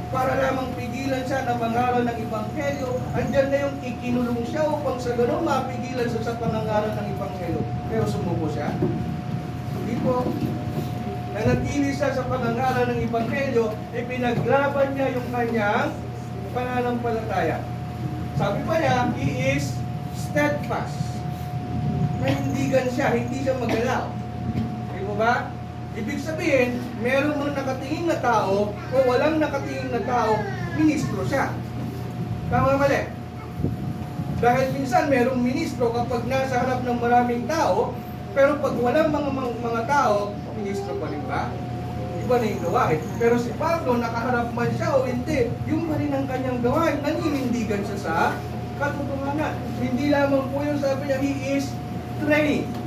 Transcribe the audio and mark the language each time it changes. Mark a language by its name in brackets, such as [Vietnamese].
[Filipino] Para lamang pigilan siya na mangaral ng Ebanghelyo. Andyan na yung ikinulong siya upang sa gano'n mapigilan siya sa pangangaral ng Ebanghelyo. Pero sumuko siya? Hindi po. Nanatili siya sa pangangaral ng Ebanghelyo, ipinaglaban niya yung kanyang pananampalataya. [English] Sabi pa niya, he is steadfast. [Filipino] Nahindigan siya, hindi siya magalaw. Di mo ba? Ibig sabihin, meron mong nakatingin na tao o walang nakatingin na tao, ministro siya. Tama mali? Dahil minsan merong ministro kapag nasa harap ng maraming tao, pero pag walang mga tao, ministro pa rin ba? Iba na yung gawain. Pero si Pablo, nakaharap man siya o hindi, yung pa rin ang kanyang gawain, naninindigan siya sa katotohanan. Hindi lamang po yung sabi niya, he is trained.